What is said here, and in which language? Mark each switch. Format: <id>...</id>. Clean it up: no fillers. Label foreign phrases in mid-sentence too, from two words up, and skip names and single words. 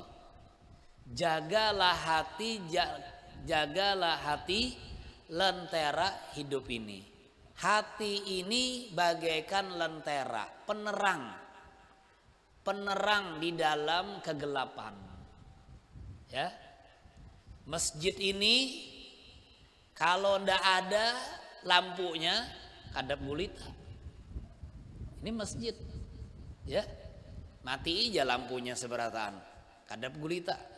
<id>Jagalah hati lentera hidup ini. Hati ini bagaikan lentera, penerang di dalam kegelapan. Ya.</id> <bjn>Masjid ini kalau ndak ada lampunya kadap gulita. Ini masjid, ya, mati aja lampunya seberataan, kadap gulita.</bjn>